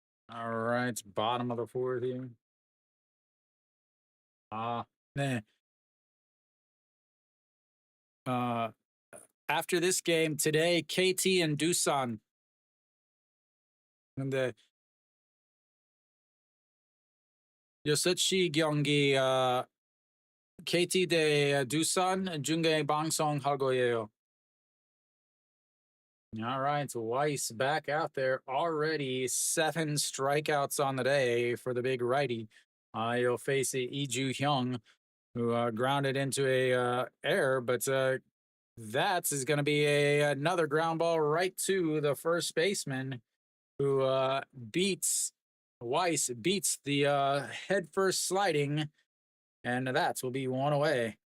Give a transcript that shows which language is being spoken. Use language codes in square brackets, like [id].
[en] All right, bottom of the fourth here. Nah. Uh, after this game today, KT and Doosan. [ko] 근데 6시 경기 KT 대 두산 중계 방송할 거예요. [en] All right, so Weiss back out there already. 7 strikeouts on the day for the big righty. He'll face Lee Ju-hyung, who grounded into a error, but that is going to be another ground ball right to the first baseman, who beats Weiss, beats the head first sliding, and that will be 1 away.